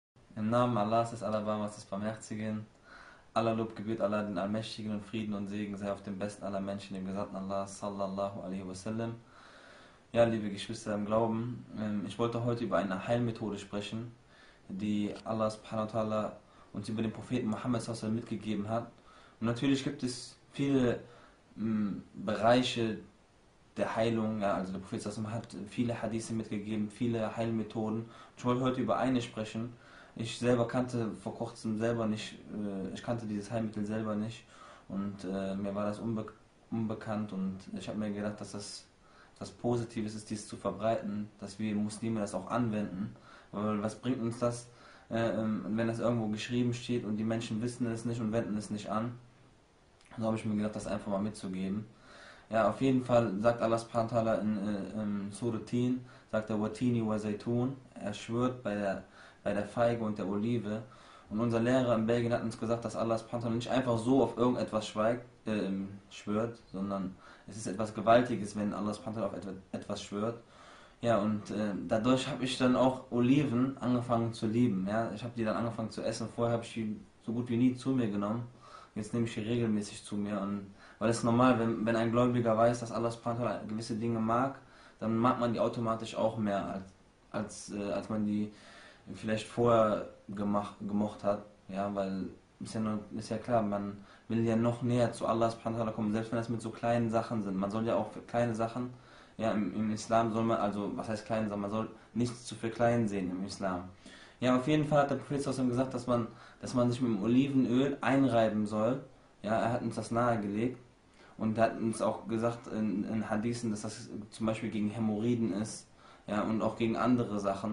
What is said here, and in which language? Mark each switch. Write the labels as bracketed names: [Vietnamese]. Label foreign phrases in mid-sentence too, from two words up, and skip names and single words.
[German] Im Namen Allahs des Alabamas des Barmherzigen. Aller Lob gebührt Allah, den Allmächtigen, und Frieden und Segen sei auf dem besten aller Menschen, dem Gesandten Allah, [Arabic] صلى الله عليه وسلم. [German] Ja, liebe Geschwister im Glauben, ich wollte heute über eine Heilmethode sprechen, die [Arabic] الله سبحانه وتعالى [German] uns über den Propheten Muhammad [Arabic] صلى الله عليه وسلم [German] mitgegeben hat. Und natürlich gibt es viele Bereiche der Heilung, ja, also der Prophet [Arabic] صلى الله عليه وسلم [German] hat viele Hadithe mitgegeben, viele Heilmethoden. Ich wollte heute über eine sprechen. Ich selber kannte vor kurzem selber nicht, ich kannte dieses Heilmittel selber nicht, und mir war das unbekannt, und ich habe mir gedacht, dass das was Positives ist, dies zu verbreiten, dass wir Muslime das auch anwenden. Weil was bringt uns das, wenn das irgendwo geschrieben steht und die Menschen wissen es nicht und wenden es nicht an? So habe ich mir gedacht, das einfach mal mitzugeben. Ja, auf jeden Fall sagt [Arabic] الله سبحانه وتعالى [German] in Surah Tin, sagt er [Arabic] والتين والزيتون, [German] er schwört bei der Feige und der Olive. Und unser Lehrer in Belgien hat uns gesagt, dass [Arabic] الله سبحانه وتعالى [German] nicht einfach so auf irgendetwas schwört, sondern es ist etwas Gewaltiges, wenn [Arabic] الله سبحانه وتعالى [German] auf etwas schwört. Ja, und dadurch habe ich dann auch Oliven angefangen zu lieben. Ja, ich habe die dann angefangen zu essen. Vorher habe ich die so gut wie nie zu mir genommen. Jetzt nehme ich die regelmäßig zu mir. Und weil es ist normal, wenn ein Gläubiger weiß, dass [Arabic] الله سبحانه وتعالى [German] gewisse Dinge mag, dann mag man die automatisch auch mehr, als man die vielleicht vorher gemocht hat. Ja, weil ist ja klar, man will ja noch näher zu [Arabic] الله سبحانه وتعالى [German] kommen, selbst wenn das mit so kleinen Sachen sind. Man soll ja auch für kleine Sachen, ja, im Islam soll man, also was heißt klein, man soll nichts zu verkleinen sehen im Islam. Ja, auf jeden Fall hat der Prophet gesagt, dass man sich mit dem Olivenöl einreiben soll. Ja, er hat uns das nahegelegt. Und er hat uns auch gesagt in Hadithen, dass das zum Beispiel gegen Hämorrhoiden ist, ja, und auch gegen andere Sachen.